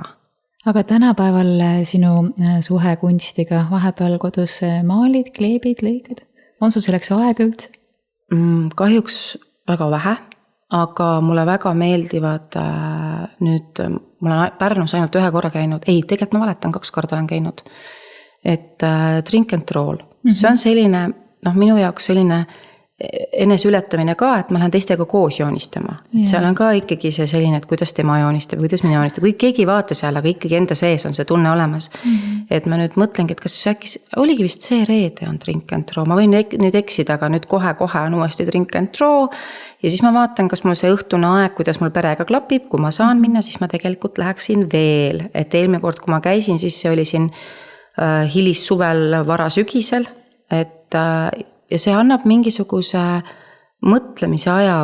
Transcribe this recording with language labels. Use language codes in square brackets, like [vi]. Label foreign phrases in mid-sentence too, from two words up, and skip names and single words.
[et] Aga tänapäeval sinu suhe kunstiga vahepeal kodus maalid, kleebid, lõikad? On sul selleks aega üldse? Kahjuks väga vähe. aga mulle väga meeldivad nüüd, ma olen Pärnus ainult 1 korra käinud, ei, tegelikult ma valetan, 2 korda olen käinud, et drink and roll, see on selline, minu jaoks selline eneseületamine ka, et ma lähen teistega koos joonistama. Et seal on ka ikkagi see selline, et kuidas tema joonistab, kuidas mina joonistab, kui keegi ei vaata seal, aga ikkagi enda sees on see tunne olemas. Et ma nüüd mõtlengi, et kas äkki oligi vist see reede on drink and roll, ma võin nüüd eksida, aga nüüd kohe on uuesti drink and roll ja siis ma vaatan, kas mul see õhtune aeg, kuidas mul perega klapib, kui ma saan minna, siis ma tegelikult läheksin veel, et eelmine kord, kui ma käisin, siis see oli siin hilis suvel, vara sügisel, et ja see annab mingisuguse mõtlemise aja